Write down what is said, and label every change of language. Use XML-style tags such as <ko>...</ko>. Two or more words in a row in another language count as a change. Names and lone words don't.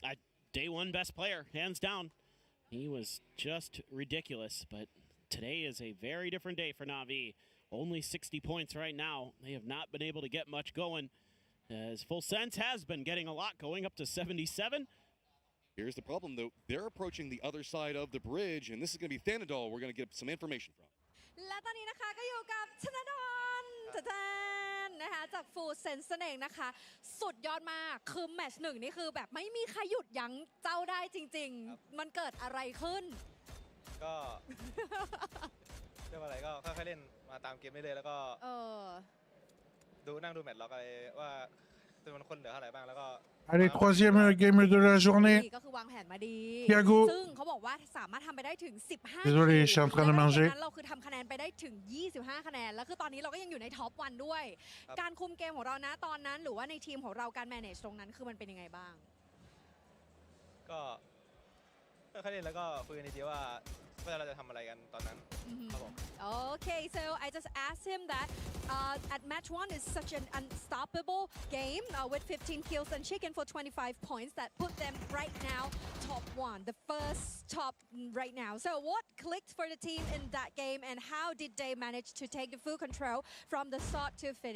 <en>Day one best player, hands down. He was just ridiculous, but today is a very different day for Na'Vi. Only 60 points right now. They have not been able to get much going, as Full Sense has been getting a lot going, up to 77. Here's the problem, though. They're approaching the other side of the bridge, and this is going to be Thanadol we're going to get some information from.</en> <th>และตอนนี้นะคะก็อยู่กับชนะดอนนะคะจาก Full Sense นั่นเองนะคะสุดยอดมากคือแมตช์หนึ่งนี่คือแบบไม่มีใครหยุดยั้งเจ้าได้จริงๆมันเกิดอะไรขึ้น ก็เรื่องอะไรก็ค่อยๆเล่นมาตามเกมเรื่อยๆแล้วก็นั่งดูแมตช์ล็อกอะไรว่าจำนวนคนเหลือเท่าไหร่บ้างแล้วก็</th> <fr>Allez, troisième game de la journée.</fr> <th>ก็คือวางแผนมาดี Thiago ซึ่งเขาบอกว่าสามารถทำไปได้ถึง15</th> <fr>Désolé, je suis en train de manger.</fr> <th>นั้นเราคือทำคะแนนไปได้ถึง25คะแนนแล้วคือตอนนี้เราก็ยังอยู่ในท็อป1ด้วยการคุมเกมของเรานะตอนนั้นหรือว่าในทีมของเราการ manage ตรงนั้นคือมันเป็นยังไงบ้าง ก็ค่อยๆเล่นแล้วก็คุยกันดีๆว่าเราจะทำอะไรกันตอนนั้น</th> <en>Okay, so I just asked him that at match 1 is such an unstoppable game with 15 kills and chicken for 25 points that put them right now top 1, the first top right now. So what clicked for the team in that game and how did they manage to take the full control from the start to finish?</en>